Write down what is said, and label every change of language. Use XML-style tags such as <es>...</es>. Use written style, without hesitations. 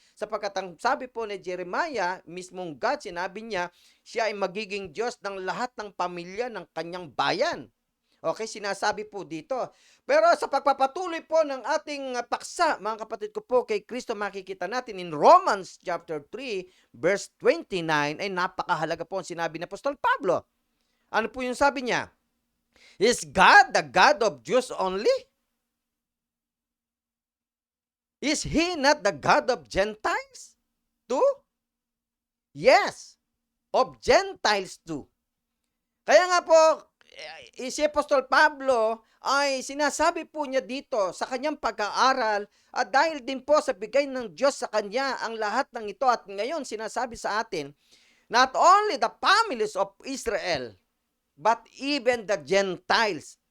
<tl>Sapagkat ang sabi po ni Jeremiah, mismong God, sinabi niya, siya ay magiging Diyos ng lahat ng pamilya ng kanyang bayan. Okay, sinasabi po dito. Pero sa pagpapatuloy po ng ating paksa, mga kapatid ko po, kay Kristo makikita natin in Romans chapter 3, verse 29, ay napakahalaga po ang sinabi ni Apostol Pablo. Ano po yung sabi niya?</tl> <en>Is God the God of Jews only? Is He not the God of Gentiles too? Yes, of Gentiles too.</en> <tl>Kaya nga po, si Apostol Pablo ay sinasabi po niya dito sa kanyang pag-aaral at dahil din po sa bigay ng Diyos sa kanya ang lahat ng ito at ngayon sinasabi sa atin,</tl> <en>not only the families of Israel, but even the Gentiles.</en>